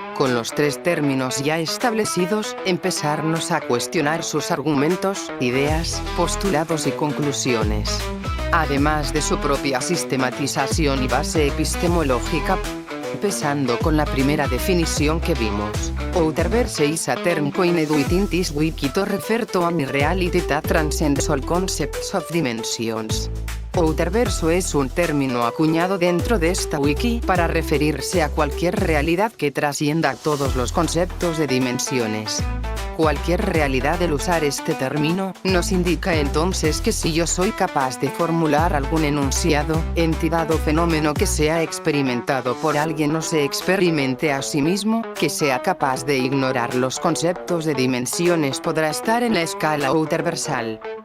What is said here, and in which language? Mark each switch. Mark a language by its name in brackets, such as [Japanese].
[Spanish] Con los tres términos ya establecidos, empezarnos a cuestionar sus argumentos, ideas, postulados y conclusiones. Además de su propia sistematización y base epistemológica. Empezando con la primera definición que vimos. [English] Outerverse is a term coined within this wiki to refer to any reality that transcends all concepts of dimensions. [Spanish] Outerverso es un término acuñado dentro de esta wiki para referirse a cualquier realidad que trascienda todos los conceptos de dimensiones. Cualquier realidad, al usar este término, nos indica entonces que si yo soy capaz de formular algún enunciado, entidad o fenómeno que sea experimentado por alguien o se experimente a sí mismo, que sea capaz de ignorar los conceptos de dimensiones, podrá estar en la escala outerversal.